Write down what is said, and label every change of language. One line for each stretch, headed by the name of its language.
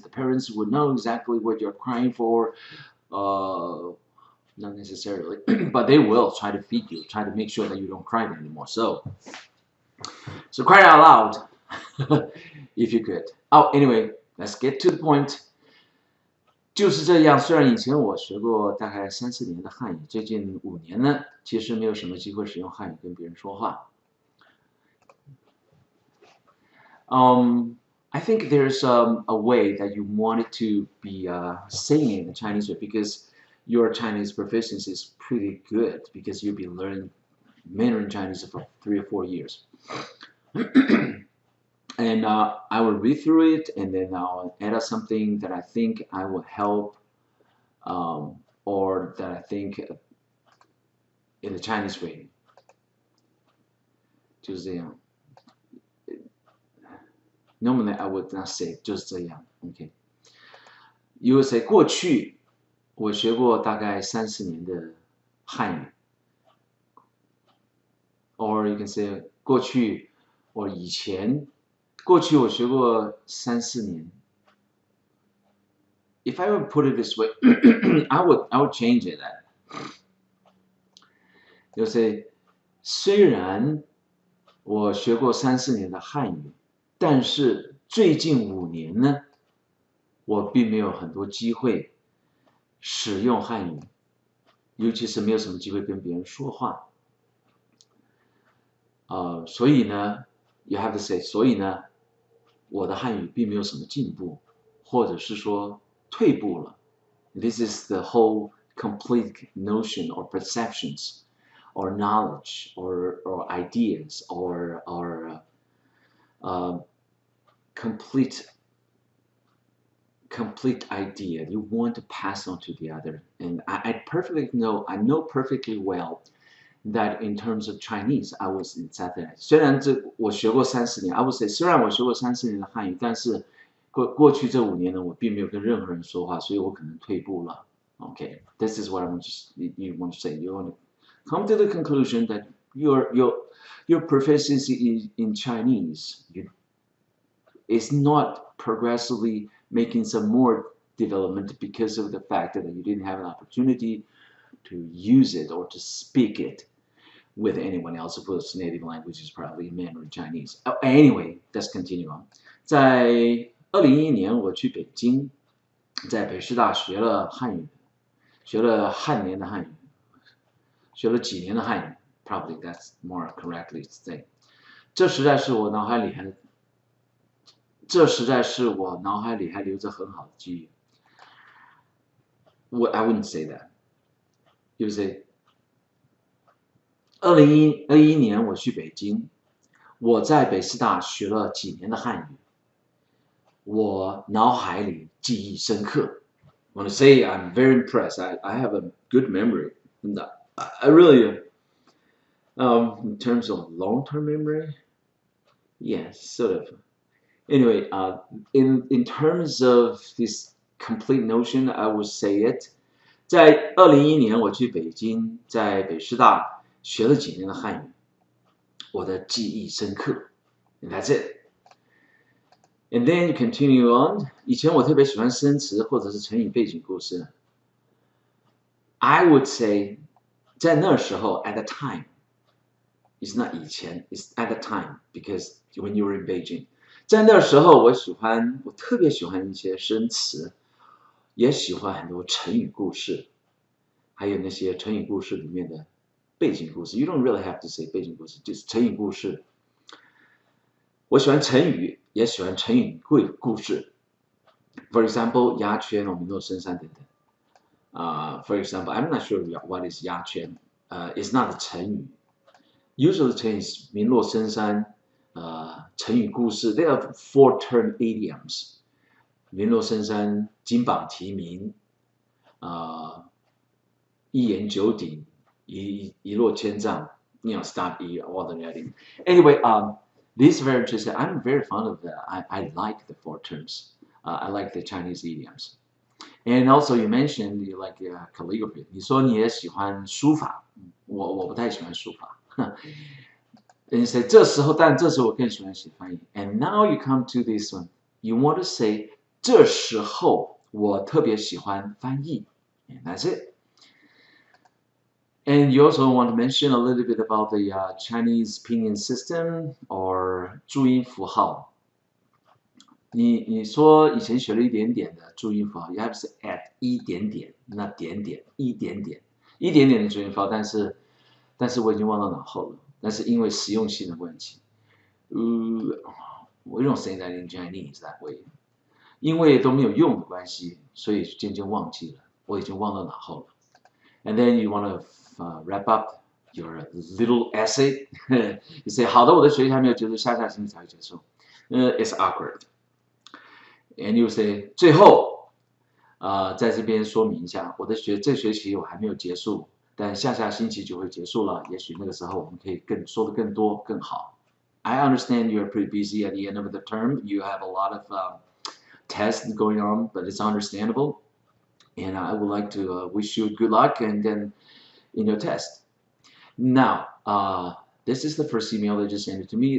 English: The parents would know exactly what you're crying for. Not necessarily, but they will try to feed you, try to make sure that you don't cry anymore. So cry out loud, if you could. Oh, anyway, let's get to the point.
Chinese: 就是这样，虽然以前我学过大概3、4年的汉语，最近5年呢，其实没有什么机会使用汉语跟别人说话。
English: I think there's a way that you wanted to be saying it in the Chinese way because your Chinese proficiency is pretty good because you've been learning Mandarin Chinese for 3 or 4 years. And I will read through it and then I'll add something that I think I will help or that I think in the Chinese way.
Chinese: 就是这样。
English: Normally I would not say
Chinese: 就是这样
English: ，OK。 You would say
Chinese: 过去我学过大概30年的汉语，
English: or you can say
Chinese: 过去或以前，过去我学过3、4年。
English: If I would put it this way, I would change it. You say
Chinese: 虽然我学过3、4年的汉语。但是最近5年呢，我并没有很多机会使用汉语，尤其是没有什么机会跟别人说话。所以呢 ，
English: you have to say，
Chinese: 所以呢，我的汉语并没有什么进步，或者是说退步了。
English: This is the whole complete notion or perceptions, or knowledge, or ideas, or complete idea you want to pass on to the other. And I know perfectly well that in terms of Chinese, I was in that.
Chinese: 虽然我学过30年
English: I would say
Chinese: 虽然我学过30年的汉语，但是过去这5年呢，我并没有跟任何人说话，所以我可能退步了。
English: Okay, this is what I want you want to say. You want to come to the conclusion that your proficiency in Chinese is not progressively making some more development because of the fact that you didn't have an opportunity to use it or to speak it with anyone else whose native language is probably Mandarin Chinese. Anyway, let's continue on.
Chinese: 在2011年，我去北京，在北师大学了汉语，学了汉年的汉语，学了几年的汉语。
English: Probably that's more correctly to say.
Chinese: 这实在是我脑海里还留着很好的记忆。
English: I wouldn't say that. You say
Chinese: 2011年我去北京，我在北师大学了几年的汉语，我脑海里记忆深刻。
English: I want to say I'm very impressed. I have a good memory. I really, in terms of long-term memory, yes, sort of. Anyway, in terms of this complete notion, I would say it.
Chinese: 在2011年，我去北京，在北师大学了几年的汉语，我的记忆深刻。
English: And that's it. And then you continue on.
Chinese: 以前我特别喜欢生词或者是成语背景故事。
English: I would say,
Chinese: 在那时候
English: at the time, it's not 以前 it's at the time because when you were in Beijing.
Chinese: 在那时候，我特别喜欢一些生词，也喜欢很多成语故事，还有那些成语故事里面的背景故事。
English: You don't really have to say
Chinese: 背景故事，就是成语故事。我喜欢成语，也喜欢成语故事。
English: For example,
Chinese: 鸦雀龙鸣落深山等等。
English: For example, I'm not sure what is 鸦雀。 It's not a 成语。 Usually,
Chinese: 成语是鸣落深山。
English: 成语故事 ，there are 4 term idioms.
Chinese: 名落深山，金榜题名，一言九鼎，一落千丈。
English: Stop all the writing. Anyway, this is very interesting. I'm very fond of that. I like the 4 terms. I like the Chinese idioms. And also, you mentioned you like calligraphy.
Chinese: 你说你也喜欢书法，我不太喜欢书法。
English: And you say
Chinese: 这时候我更喜欢写翻译。
English: And now you come to this one. You want to say
Chinese: 这时候我特别喜欢翻译。
English: And that's it. And you also want to mention a little bit about the Chinese pinyin system or 注音符号。
Chinese: 你说以前学了一点点的注音符号 ，
English: you have to say add
Chinese: 一点点，那点点一点点的注音符号，但是我已经忘到脑后了。但是因为实用性的问题，
English: We don't say that in Chinese that way.
Chinese: 因为都没有用的关系，所以渐渐忘记了，我已经忘到脑后了。
English: And then you want to wrap up your little essay. You say
Chinese: 好的，我的学习还没有结束，下星期才会结束。
English: It's awkward. And you say
Chinese: 最后，在这边说明一下，这学期我还没有结束，但下星期就会结束了。也许那个时候我们可以说的更多更好。
English: I understand you're pretty busy at the end of the term. You have a lot of tests going on, but it's understandable. And I would like to wish you good luck and then in your test. Now, this is the first email that you sent it to me.